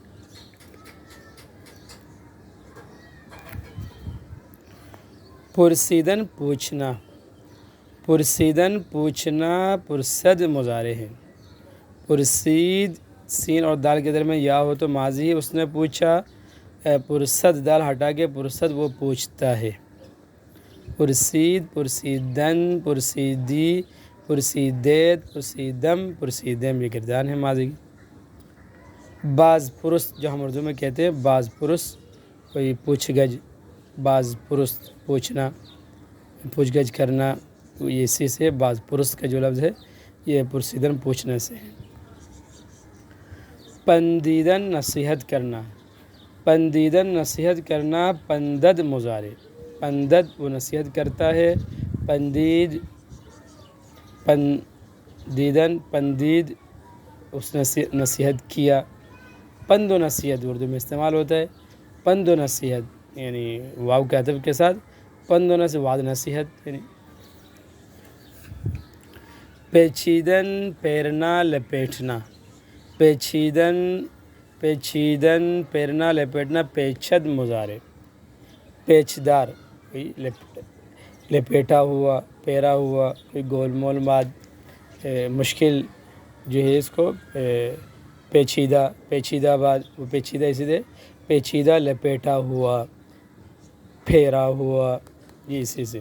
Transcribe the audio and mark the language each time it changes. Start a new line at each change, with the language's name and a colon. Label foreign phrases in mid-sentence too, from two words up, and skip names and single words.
Urdu: پرسیدن پوچھنا، پرسیدن پوچھنا، پرسد مضارع ہے۔ پرسید سین اور دال کے درمیان یا ہو تو ماضی ہے، اس نے پوچھا، پرسد دال ہٹا کے پرسد وہ پوچھتا ہے۔
Persian: پرسید، پرسیدن، پرسیدی، پرسیدیت، پرسیدم، پرسیدم
Urdu: یہ گردان ہے ماضی کی۔ باز پرست جو ہم اردو میں کہتے ہیں، باز پرست کوئی پوچھ گچھ، باز پرست پوچھنا، پوچھ گچھ کرنا، یہ اسی سے باز پرست کا جو لفظ ہے یہ پرسیدن پوچھنے سے ہے۔ پندیدن نصیحت کرنا، پندیدن نصیحت کرنا، پندد مضارع، پندد وہ نصیحت کرتا ہے،
Persian: پندید، پندیدن پندید
Urdu: اس نے نصیحت کیا، پند و نصیحت اردو میں استعمال ہوتا ہے، پند و نصیحت یعنی واو کے عطف کے ساتھ پند و نصیحت، وعد نصیحت یعنی۔ پیچیدن پیرنا لپیٹنا،
Persian: پیچیدن، پیچیدن
Urdu: پیرنا لپیٹنا، پیچد مضارع، پیچدار لپیٹا ہوا، پیرا ہوا، کوئی گول مول بات مشکل جو ہے اس کو پیچیدہ، پیچیدہ بات وہ پیچیدہ اسی سے پیچیدہ لپیٹا ہوا، پھیرا ہوا یہ اسی سے۔